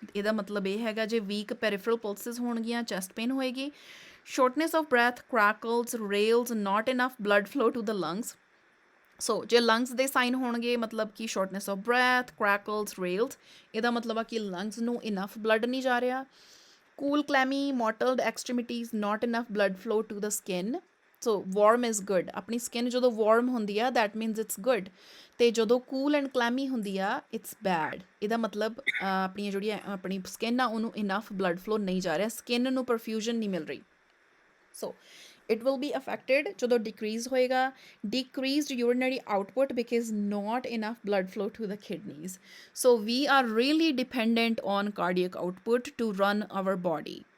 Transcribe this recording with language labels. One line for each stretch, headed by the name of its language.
Punjabi: ਇਹਦਾ ਮਤਲਬ ਇਹ ਹੈਗਾ ਜੇ ਵੀਕ ਪੈਰੀਫਰਲ ਪਲਸਿਸ ਹੋਣਗੀਆਂ, ਚੈਸਟ ਪੇਨ ਹੋਏਗੀ।
English: Shortness of breath, crackles, rales, not enough blood flow to the lungs.
Punjabi: ਸੋ ਜੇ ਲੰਗਸ ਦੇ ਸਾਈਨ ਹੋਣਗੇ, ਮਤਲਬ ਕਿ ਸ਼ੋਰਟਨੈਸ ਆਫ ਬ੍ਰੈਥ, ਕ੍ਰੈਕਲਸ, ਰੇਲਸ, ਇਹਦਾ ਮਤਲਬ ਆ ਕਿ ਲੰਗਸ ਨੂੰ ਇਨਫ ਬਲੱਡ ਨਹੀਂ ਜਾ ਰਿਹਾ।
English: Cool, clammy, mottled extremities, not enough blood flow to the skin. So warm is good. ਆਪਣੀ skin
Punjabi: ਜਦੋਂ
English: warm
Punjabi: ਹੁੰਦੀ ਆ
English: that means it's good,
Punjabi: ਅਤੇ ਜਦੋਂ
English: cool and clammy ਹੁੰਦੀ ਆ it's bad.
Punjabi: ਇਹਦਾ ਮਤਲਬ ਆਪਣੀ ਜਿਹੜੀ ਆਪਣੀ skin ਆ ਉਹਨੂੰ enough blood flow ਨਹੀਂ ਜਾ ਰਿਹਾ, skin ਨੂੰ perfusion ਨਹੀਂ ਮਿਲ ਰਹੀ।
English: So it will be affected
Punjabi: ਜਦੋਂ
English: decrease ਹੋਏਗਾ। Decreased urinary output because not enough blood flow to the kidneys. So we are really dependent on cardiac output to run our body.